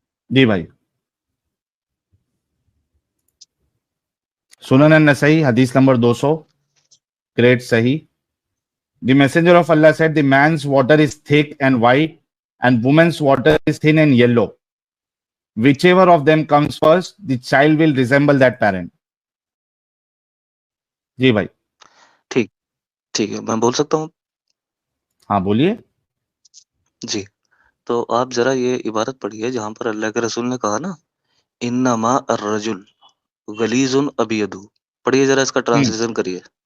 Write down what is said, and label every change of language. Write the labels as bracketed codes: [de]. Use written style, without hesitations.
[hi] जी भाई, सुनन नसई हदीस नंबर 200, ग्रेट सही। [en] The messenger of Allah said, the man's water is thick and white, and woman's water is thin and yellow. Whichever of them comes first, the child will resemble that parent. [hi] जी भाई। ठीक, ठीक है, मैं बोल सकता हूँ? हाँ बोलिए। जी। तो आप जरा ये इबारत पढ़िए जहाँ पर अल्लाह के रसूल ने कहा ना, [ar] इन्नमा अर्रजुल गलीजुन अबियदु। [hi] पढ़िए जरा, इसका ट्रांसलेशन करिए।